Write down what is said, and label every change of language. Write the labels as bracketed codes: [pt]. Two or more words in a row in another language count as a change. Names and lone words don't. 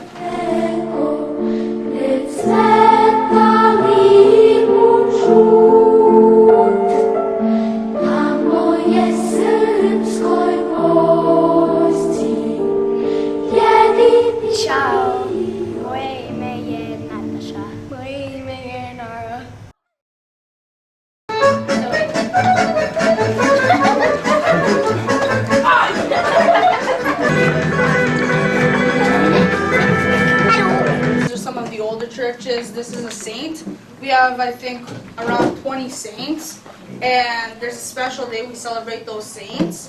[hr] Ciao, moje ime je Natasha. Moje ime je Nara. [en] These are some of the older churches. This is a saint. We have, I think, around 20 saints, and there's a special day we celebrate those saints.